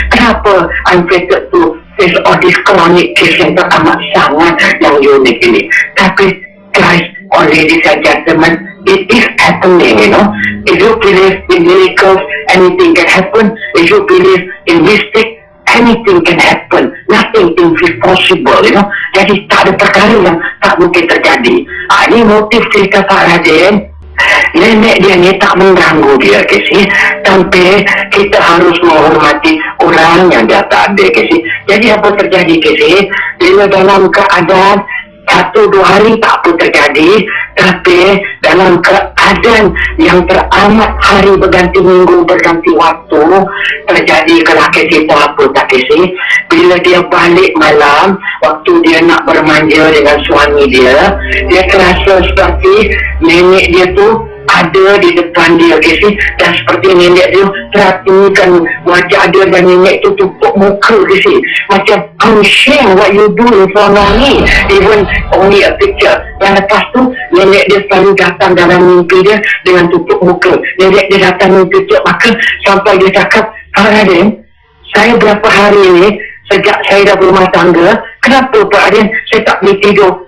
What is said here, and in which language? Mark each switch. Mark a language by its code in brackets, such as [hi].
[ms] Kenapa [en] I'm fated to face all this [ms] kronik case yang teramat sangat yang unik ini? [en] Tapi guys, ladies and gentlemen, it is happening, you know. If you believe in miracles, anything can happen. If you believe in mystic, anything can happen. Nothing is impossible, you know. [ms] Jadi tak ada perkara yang tak mungkin terjadi. Ini motif cerita Pak Raden. Nenek dia ni tak mengganggu dia, Kesi. Tapi kita harus menghormati orang yang dah tak ada, Kesi. Jadi apa terjadi, Kesi? Bila dalam keadaan 1-2 hari tak apa terjadi, tapi dalam keadaan yang teramat hari berganti minggu, berganti waktu, terjadi kelakar kita apa tak Kesi? Bila dia balik malam, waktu dia nak bermanja dengan suami dia terasa seperti nenek dia tu ada di depan dia, Kesi. Dan seperti nenek dia perhatikan wajah dia dan nenek tu tutup muka, Kesi. [en] Macam, I'm ashamed what you do in front of me, even only a picture. [ms] Dan lepas tu nenek dia selalu datang dalam mimpi dia dengan tutup muka. Nenek dia datang mimpi tutup maka sampai dia cakap, Pak Raden, saya berapa hari ini sejak saya dah berumah tangga, kenapa Pak Raden saya tak boleh tidur?